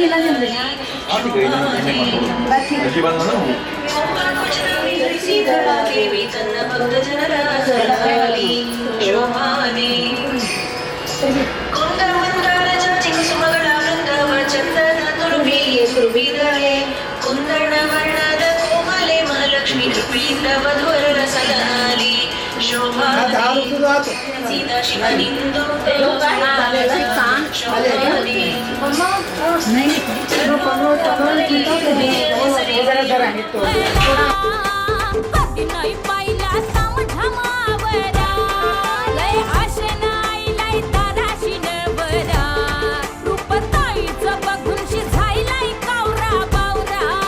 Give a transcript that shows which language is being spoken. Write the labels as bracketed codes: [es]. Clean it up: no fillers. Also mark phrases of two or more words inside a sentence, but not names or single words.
[kn] ಧರಿಸಿದಳ ದೇವಿ ತನ್ನ ಭಕ್ತ ಜನರ ಸಲಹಲಿ ಶೋಭಾನಿ ಕೊಂಡ ಮಂದಾರ ಜಾತಿ ಕುಸುಮಗಳ ವೃಂದವ ಚಂದನ ತುರುಬಿದಳೆ ಕುಂದಣ ವರ್ಣದ ಕೋಮಲೆ ಮಹಾಲಕ್ಷ್ಮಿ ಕೃಪೆಯಿಂದ ವಧುವರರ ಸಲಹಲಿ ಶೋಭಾನಿ ಸೀತಾ ಶಿವನಿಂದು ಶೋಭಾನಿ [mr] कधी नाही पाहिला तामझाम आवरा लय आशेनं आईलाय ताराशीन बरा रूप ताईचं बघून शिजायलाय कावरा बावरा